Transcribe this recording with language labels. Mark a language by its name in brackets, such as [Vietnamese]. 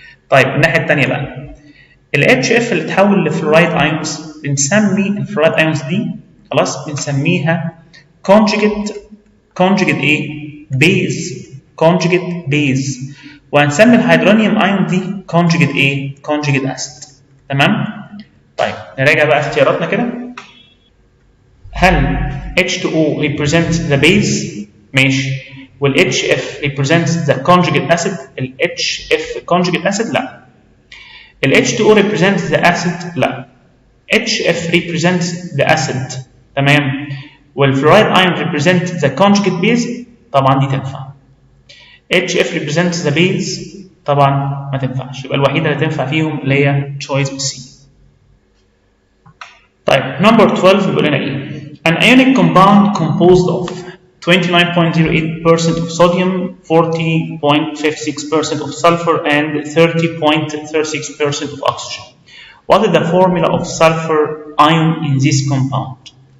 [Arabic] طيب الناحيه الثانيه بقى، ال HF اللي تحول لفلورايد ايونز بنسمي الفلورايد ايونز دي خلاص بنسميها conjugate ايه؟ بيز، conjugate بيز. وهنسمي الهيدرونيوم ايون دي conjugate ايه؟ [English] conjugate acid. [Arabic] تمام؟ طيب نراجع بقى اختياراتنا كده. [English] هل H2O represents the base؟ [Arabic] ماشي. [English] وال HF represents the conjugate acid؟ ال HF conjugate acid؟ [Arabic] لا. [English] ال H2O represents the acid؟ [Arabic] لا. [English] HF represents the acid. تمام. والفلورايد ion represents the conjugate base؟ [Arabic] طبعا دي تنفع. [English] HF represents the base؟ [Arabic] طبعا ما تنفعش. يبقى الوحيدة اللي تنفع فيهم اللي هي choice C. [English] طيب number 12 [Arabic] بيقول لنا ايه؟ [English] An ionic compound composed of 29.08% of sodium, 40.56% of sulfur, and 30.36% of oxygen. What is the formula of sulfur ion in this compound?